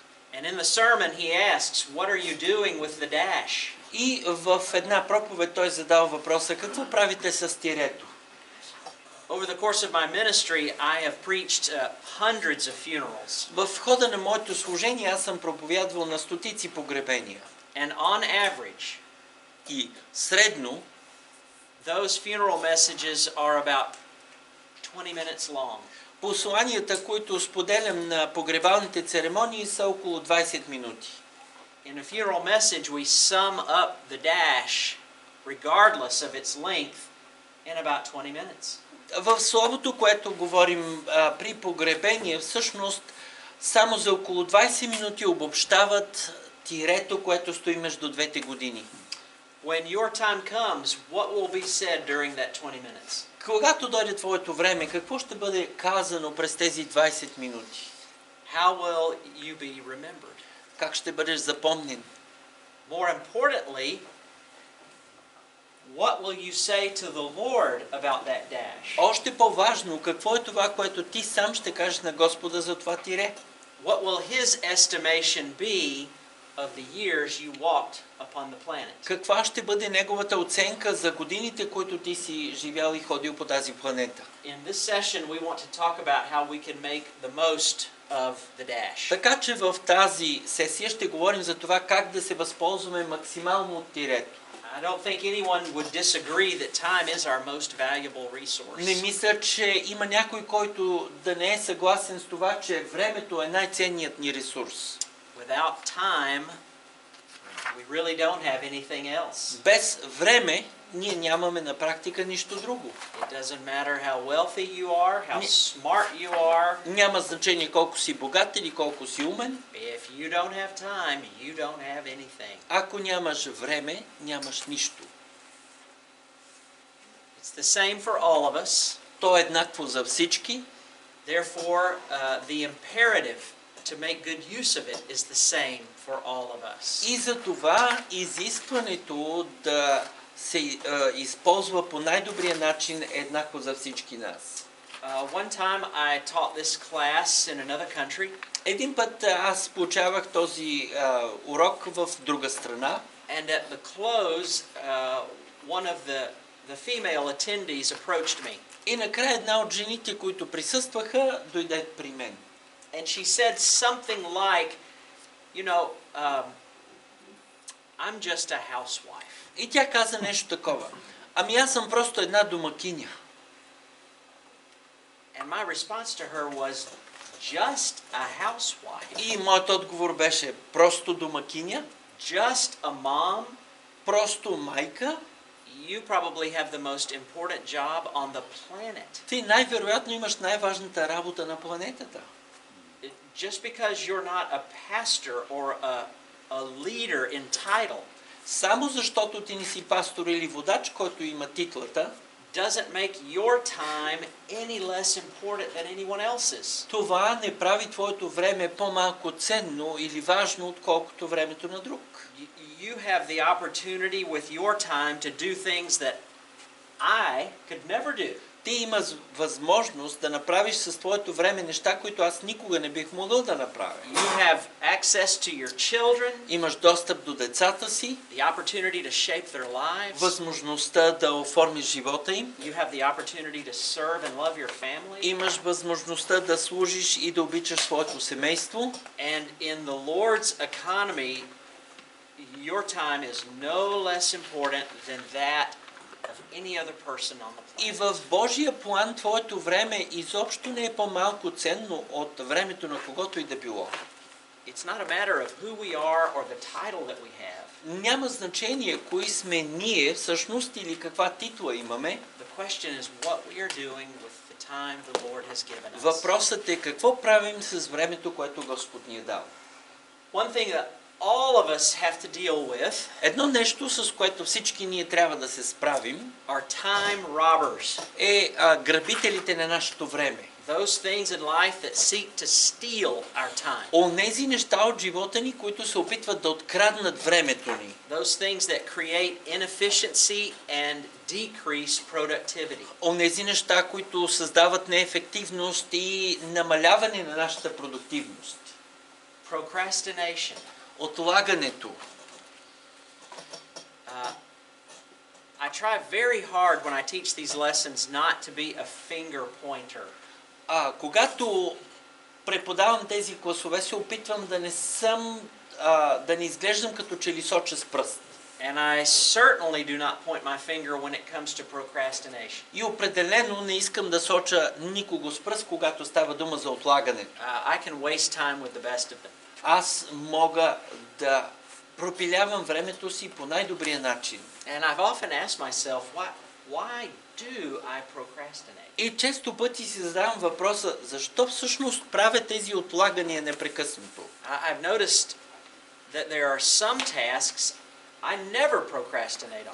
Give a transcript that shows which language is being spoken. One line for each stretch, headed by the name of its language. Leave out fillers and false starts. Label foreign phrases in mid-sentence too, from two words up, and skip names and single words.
English: And in the sermon he asks, what are you doing with the dash?
Bulgarian: И в една проповед той задал въпроса: какво правите с тирето?
English: Over the course of my ministry, I have preached hundreds of funerals.
Bulgarian: В хода на моето служение аз съм проповядвал на стотици погребения.
English: And on average,
Bulgarian: И средно
English: those funeral messages are about 20 minutes long.
Bulgarian: посланията, които споделям на погребалните церемонии, са около 20 минути.
English: In a funeral message, we sum up the dash, regardless of its length, in about 20 minutes.
Bulgarian: В словото, което говорим при погребение, всъщност само за около 20 минути обобщават тирето, което стои между двете години.
English: When your time comes, what will be said during that 20 minutes?
Bulgarian: Когато дойде твоето време, какво ще бъде казано през тези 20 минути?
English: How will you be remembered?
Bulgarian: Как ще бъдеш запомнен?
English: More importantly, what will you say to the Lord about that dash?
Bulgarian: Още по-важно, какво е това, което ти сам ще кажеш на Господа за това тире?
English: What will His estimation be of the years you walked upon the planet?
Bulgarian: Каква ще бъде неговата оценка за годините, които ти си живял и ходил по тази планета?
English: In this session, we want to talk about how we can make the most of the dash.
Bulgarian: Така че в тази сесия ще говорим за това как да се възползваме максимално от тирето.
English: I don't think anyone would disagree that time is our most valuable
Bulgarian: Не
English: resource.
Bulgarian: мисля, че има някой, който да не е съгласен с това, че времето е най-ценният ни ресурс.
English: Without time, we really don't have anything else.
Bulgarian: Без време ние нямаме на практика нищо друго.
English: It doesn't matter how wealthy you are, how smart you are.
Bulgarian: Няма значение колко си богат или колко си умен.
English: If you don't have time, you don't have anything.
Bulgarian: Ако нямаш време, нямаш нищо.
English: It's the same for all of us.
Bulgarian: То е еднакво за всички.
English: Therefore, the imperative to make good use of it is the same for all of us.
Bulgarian: И за това изискването да се използва по най-добрия начин е еднакво за всички нас.
English: One time I taught this class in another country.
Bulgarian: Един път аз получавах този урок в друга страна.
English: And at the close, one of the female attendees approached me.
Bulgarian: И накрая една от жените, които присъстваха, дойде при мен.
English: And she said something like, you know, I'm just a housewife.
Bulgarian: И тя каза нещо такова. Ами аз съм просто една домакиня.
English: And my response to her was, just a housewife?
Bulgarian: И моят отговор беше просто домакиня,
English: Just a mom?
Bulgarian: просто майка.
English: You probably have the most important job on the planet.
Bulgarian: Ти най-вероятно имаш най-важната работа на планетата.
English: Just because you're not a pastor or a leader in title
Bulgarian: Само защото ти не си пастор или водач, който има титлата,
English: doesn't make your time any less important than anyone else's.
Bulgarian: това не прави твоето време по-малко ценно или важно, отколкото времето на друг.
English: You have the opportunity with your time to do things that I could never do.
Bulgarian: Ти имаш възможност да направиш с твоето време неща, които аз никога не бих могъл да направя.
English: You have access to your children,
Bulgarian: Имаш достъп до децата си,
English: the opportunity to shape their lives.
Bulgarian: възможността да оформиш живота им,
English: You have the opportunity to serve and love your family.
Bulgarian: имаш възможността да служиш и да обичаш своето семейство.
English: And in the Lord's economy, your time is no less important than that of any other person on the planet.
Bulgarian: И в Божия план твоето време изобщо не е по-малко ценно от времето на когото и да било.
English: It's not a matter of who we are or the title that we have.
Bulgarian: Няма значение кои сме ние всъщност или каква титла имаме.
English: The question is what we are doing with the time the Lord has given us.
Bulgarian: Въпросът е какво правим с времето, което Господ ни е дал.
English: One thing that all of us have to deal with
Bulgarian: Едно нещо, с което всички ние трябва да се справим,
English: are time robbers.
Bulgarian: е грабителите на нашето време.
English: Those things in life that seek to steal our time.
Bulgarian: Онези неща от живота ни, които се опитват да откраднат времето ни.
English: Those things that create inefficiency and decrease productivity.
Bulgarian: Онези неща, които създават неефективност и намаляване на нашата продуктивност.
English: Procrastination.
Bulgarian: Отлагането.
English: I try very hard when I teach these lessons not to be a finger pointer.
Bulgarian: Когато преподавам тези класове, се опитвам да не изглеждам като че ли соча с пръст.
English: And I certainly do not point my finger when it comes to procrastination.
Bulgarian: И определено не искам да соча никого с пръст, когато става дума за отлагането.
English: I can waste time with the best of them.
Bulgarian: Аз мога да пропилявам времето си по най-добрия начин.
English: And I've often asked myself, why do I procrastinate?
Bulgarian: И често пъти си задавам въпроса, защо всъщност правя тези отлагания непрекъснато?
English: I've noticed that there are some tasks I never procrastinate on.